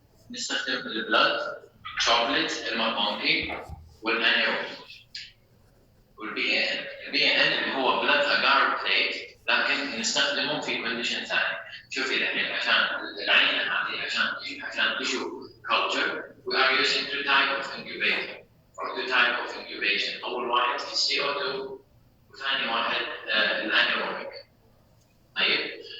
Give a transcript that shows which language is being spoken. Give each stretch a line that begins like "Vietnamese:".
Arabic: نستخدم البلد، شوكليت، الماكونكي، والانيرو، والبي ان. البي ان اللي هو بلد اجار بليت، لكن نستخدمه في كونديشن ثاني. شوفي الحين عشان العينه هذه عشان
English: tissue culture we are using two type of incubator or two type of incubation.
Arabic: اول واحد في CO2 وثاني واحد الانيروبيك. طيب